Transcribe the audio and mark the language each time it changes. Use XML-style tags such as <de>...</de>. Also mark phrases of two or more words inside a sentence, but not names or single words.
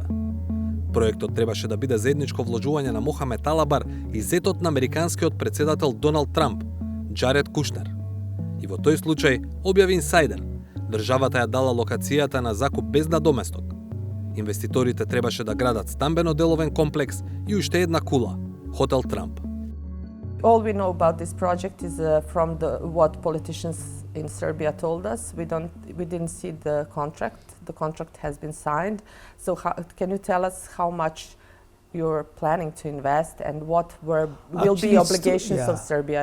<mk>Проектот требаше да биде заедничко вложување на Мохамед Талабар и зетот на американскиот председател Доналд Трамп, Джаред Кушнер. И во тој случај, објави Инсайдер, државата ја дала локацијата на закуп без надоместок. Инвеститорите требаше да градат стамбено-деловен комплекс и уште една кула, Хотел Трамп.</mk> <en>All we know about this project is from what politicians in Serbia told us. We didn't see the contract. The contract has been signed. So can you tell us how much you're planning to invest and what will be obligations of Serbia?</en>